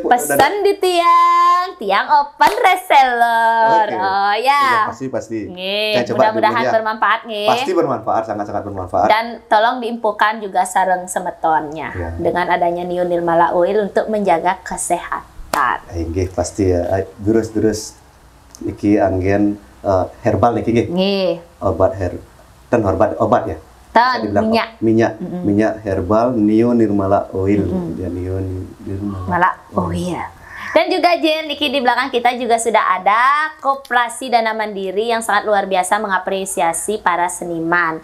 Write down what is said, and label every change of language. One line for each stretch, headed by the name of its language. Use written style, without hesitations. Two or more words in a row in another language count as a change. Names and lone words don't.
Indonesian: Pesan di tiang
English: open reseller.
Indonesian: Oke. Oh Ya, ya. pasti. Nggih, Saya coba mudah-mudahan dulu ya. bermanfaat nggih. Pasti bermanfaat, sangat-sangat bermanfaat. Dan tolong diinfokan juga
Balinese: sareng semetonnya
Indonesian: Ya. dengan adanya Nio Nirmala Oil untuk menjaga kesehatan. Nggih pasti ya.
Balinese: Durus niki anggen herbal niki nggih.
Indonesian: Nggih. Obat obat ya. Bisa Tan dibilang minyak minyak herbal Nio Nirmala Oil. Ya, Nio Nirmala. Malah oh iya. Dan juga Jen, Niki di belakang kita juga sudah ada Koperasi Dana Mandiri yang sangat luar biasa mengapresiasi para seniman.